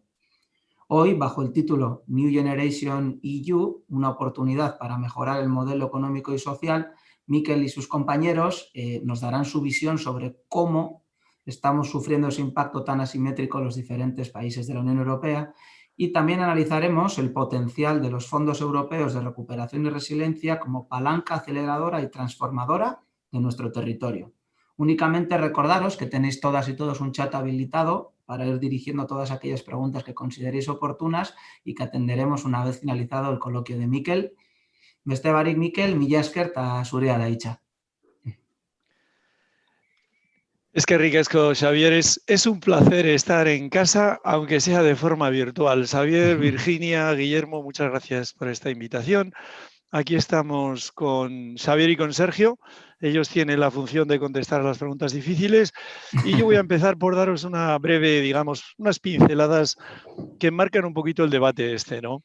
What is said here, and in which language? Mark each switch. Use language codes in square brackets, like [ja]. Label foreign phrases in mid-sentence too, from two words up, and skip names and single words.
[es] Hoy, bajo el título New Generation EU, una oportunidad para mejorar el modelo económico y social, Mikel y sus compañeros nos darán su visión sobre cómo estamos sufriendo ese impacto tan asimétrico en los diferentes países de la Unión Europea, y también analizaremos el potencial de los fondos europeos de recuperación y resiliencia como palanca aceleradora y transformadora de nuestro territorio. Únicamente recordaros que tenéis todas y todos un chat habilitado para ir dirigiendo todas aquellas preguntas que consideréis oportunas y que atenderemos una vez finalizado el coloquio de Mikel. [eu] Beste barik, Mikel, mila esker eta zurea da hitza. Es que ricasco, Xavier. [es] Es un placer estar en casa, aunque sea de forma virtual. Xavier, Virginia, Guillermo, muchas gracias por esta invitación. Aquí estamos con Xavier y con Sergio. Ellos tienen la función de contestar a las preguntas difíciles y yo voy a empezar por daros una breve, digamos, unas pinceladas que marcan un poquito el debate este, ¿no?